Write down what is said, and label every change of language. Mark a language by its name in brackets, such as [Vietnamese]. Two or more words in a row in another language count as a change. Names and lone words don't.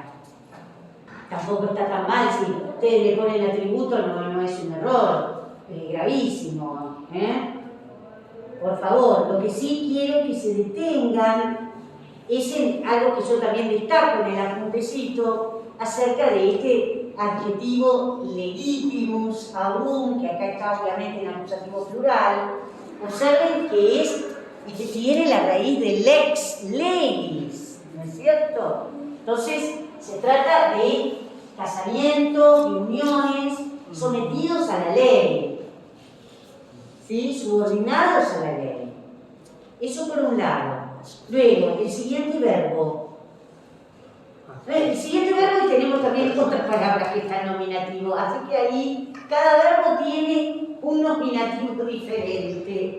[Spanish] Tampoco está tan mal, si ustedes le ponen atributo no es un error, es gravísimo, ¿eh? Por favor, lo que sí quiero que se detengan es en algo que yo también destaco en el apuntecito acerca de este adjetivo [Latin] legitimus aurum, [Spanish] que acá está obviamente en acusativo plural. Observen que tiene la raíz de [Latin] lex legis, [Spanish] ¿no es cierto? Entonces, se trata de casamientos, de uniones sometidos a la ley, ¿sí? Subordinados a la ley. Eso por un lado. Luego, el siguiente verbo. Y tenemos también otras palabras que están nominativos, así que ahí cada verbo tiene un nominativo diferente.